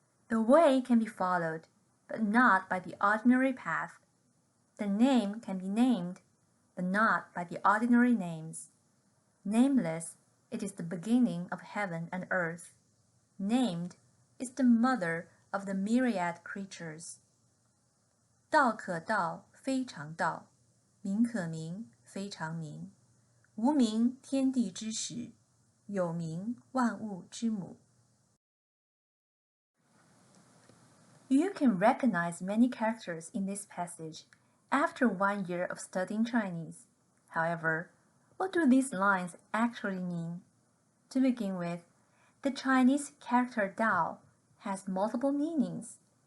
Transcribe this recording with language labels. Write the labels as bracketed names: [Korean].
[English] The way can be followed, but not by the ordinary path. The name can be named, but not by the ordinary names. Nameless, it is the beginning of heaven and earth. Named is the mother of the myriad creatures. [Chinese] 道可道，非常道；名可名，非常名。无名，天地之始；有名，万物之母。 [English] You can recognize many characters in this passage after 1 year of studying Chinese. However, what do these lines actually mean? To begin with, the Chinese character Dao has multiple meanings.